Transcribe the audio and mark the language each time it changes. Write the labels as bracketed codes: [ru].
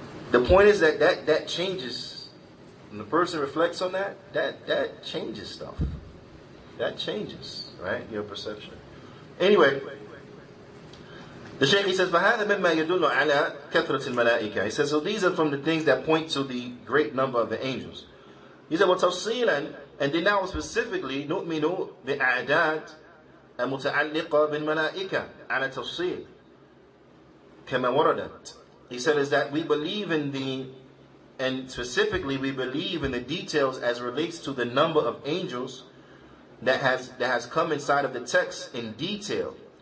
[en] The point is that changes. When the person reflects on that changes stuff. that changes, right? Your perception. Anyway, the Shaykh, he says, [ar] فَهَذَا مِمَّا يَدُلُّ عَلَى كَثْرَةِ الْمَلَائِكَةِ. [en] He says, so these are from the things that point to the great number of the angels. He said, [ar] وَتَفْصِيلًا, [en] and then now specifically, [ar] نُؤْمِنُ بِأَعْدَادٍ المتعلقة بالملائكة على تفصيل كما وردت. [en] He said is that we believe in and specifically we believe in the details as relates to the number of angels that has come inside of the text in detail.